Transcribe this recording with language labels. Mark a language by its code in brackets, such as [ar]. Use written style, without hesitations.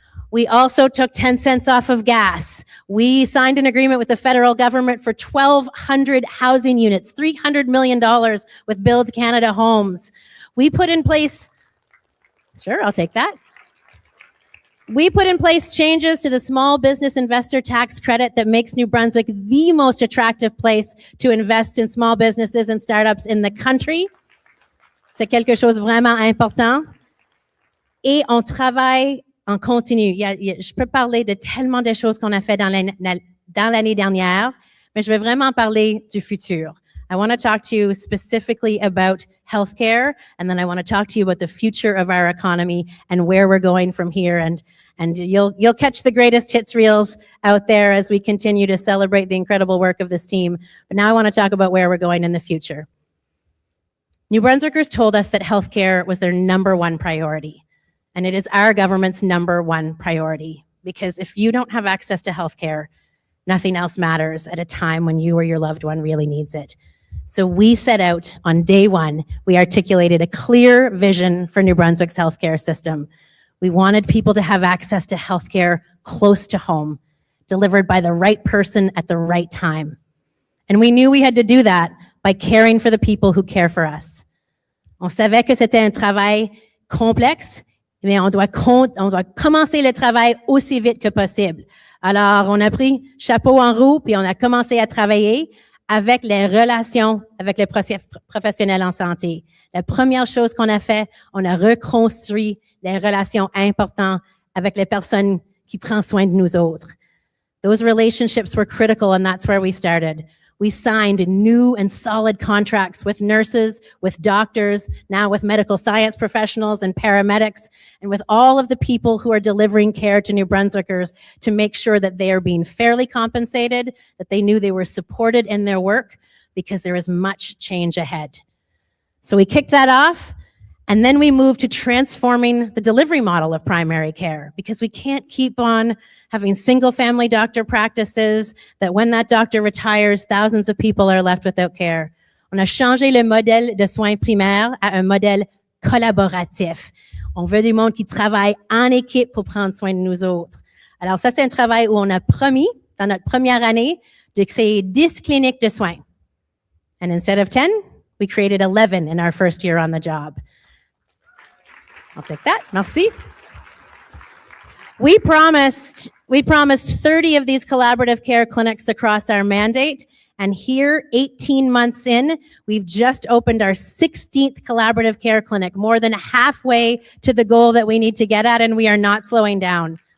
[en] We also took 10 cents off of gas. We signed an agreement with the federal government for 1,200 housing units, $300 million with Build Canada Homes. We put in place, sure, I'll take that. We put in place changes to the small business investor tax credit that makes New Brunswick the most attractive place to invest in small businesses and startups in the country. [fr] C'est quelque chose vraiment important. Et on travaille en continu. Je peux parler de tellement de choses qu'on a fait dans l'année dernière, mais je vais vraiment parler du futur. [en] I want to talk to you specifically about healthcare, and then I want to talk to you about the future of our economy and where we're going from here. And you'll catch the greatest hits reels out there as we continue to celebrate the incredible work of this team. But now I want to talk about where we're going in the future. New Brunswickers told us that healthcare was their number one priority. And it is our government's number one priority, because if you don't have access to healthcare, nothing else matters at a time when you or your loved one really needs it. So we set out on day one, we articulated a clear vision for New Brunswick's healthcare system. We wanted people to have access to healthcare close to home, delivered by the right person at the right time. And we knew we had to do that by caring for the people who care for us. [fr] On savait que c'était un travail complexe, mais on doit commencer le travail aussi vite que possible. Alors, on a pris chapeau en roue, puis on a commencé à travailler avec les relations avec les professionnels en santé. La première chose qu'on a fait, on a reconstruit les relations importantes avec les personnes qui prennent soin de nous autres. [en] Those relationships were critical, and that's where we started. We signed new and solid contracts with nurses, with doctors, now with medical science professionals and paramedics, and with all of the people who are delivering care to New Brunswickers to make sure that they are being fairly compensated, that they knew they were supported in their work, because there is much change ahead. So we kicked that off, And then we move to transforming the delivery model of primary care, because we can't keep on having single-family doctor practices that when that doctor retires, thousands of people are left without care. [fr] On a changé le modèle de soins primaires à un modèle collaboratif. On veut du monde qui travaille en équipe pour prendre soin de nous autres. Alors ça, c'est un travail où on a promis, dans notre première année, de créer 10 cliniques de soins. [en] And instead of 10, we created 11 in our first year on the job. I'll take that. Merci. We promised 30 of these collaborative care clinics across our mandate. And here, 18 months in, we've just opened our 16th collaborative care clinic, more than halfway to the goal that we need to get at, and we are not slowing down.